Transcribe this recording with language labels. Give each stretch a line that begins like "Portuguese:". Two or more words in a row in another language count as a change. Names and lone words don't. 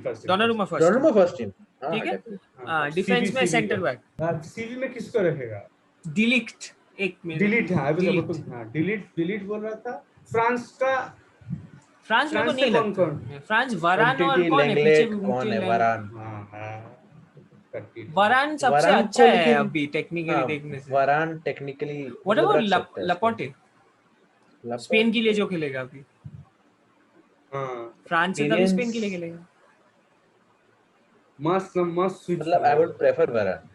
Hindi: डोनारुमा फर्स्ट
English: Donnarumma first team,
Hindi: ठीक है। हाँ, डिफेंस में CV
English: centre back
Hindi: सीवी में किसको रखेगा? डिलीट, एक मिनट डिलीट, हाँ डिलीट। हाँ डिलीट बोल रहा था। फ्रांस का फ्रांस मेरे को फ्रांस से नहीं कौन लगता कौन? फ्रांस, वरान और उमटीटी, कौन है लेंगलेट, पीछे? कौन है? उमटीटी, वरान। वरान सबसे वरान अच्छा को है लेकिन अभी टेक्निकली हाँ देखने से। वरान टेक्निकली व्हाट मतलब रख अबाउट सकता है उसको। लपोटे, लपोटे स्पेन के लिए जो खेलेगा अभी, हाँ फ्रांस से तभी स्पेन के लिए एक्सपीरियंस, खेलेगा। मस्त स्विच।
English: मतलब I would prefer Varane.